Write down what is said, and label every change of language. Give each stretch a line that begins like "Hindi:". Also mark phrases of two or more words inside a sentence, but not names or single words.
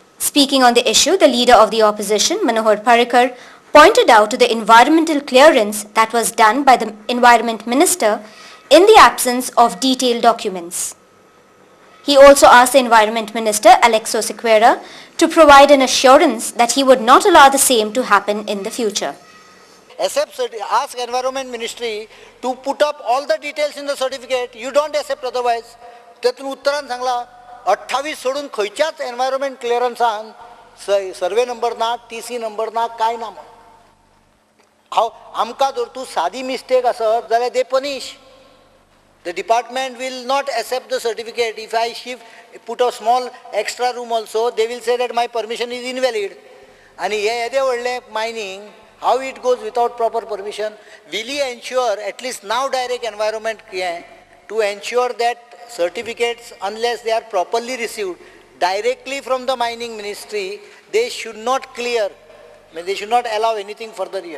English: Speaking on the issue, the leader of the opposition, Manohar Parrikar, pointed out to the environmental clearance that was done by the Environment Minister in the absence of detailed documents. He also asked the Environment Minister, Alexo Sequeira, to provide an assurance that he would not allow the same to happen in the future. Ask Environment Ministry to put up all the details in the certificate. You don't accept otherwise.
Konkani: त्यातून उत्तरान सांगला 28 सोडून खंयच्याच
English: environment clearancean survey number
Konkani: ना,
English: TC number
Konkani: ना, काय ना. हांव आमकां जर तूं सादी मिस्टेक आसत जाल्यार दे पनिश.
English: The department will not accept the certificate. If I put a small extra room also, they will say that my permission is invalid. And
Konkani: येदे व्हडले
English: mining, how it goes without proper permission? Will you ensure, at least now direct environment to ensure that certificates, unless they are properly received directly from the mining ministry, they should not clear. I mean, they should not allow anything further here.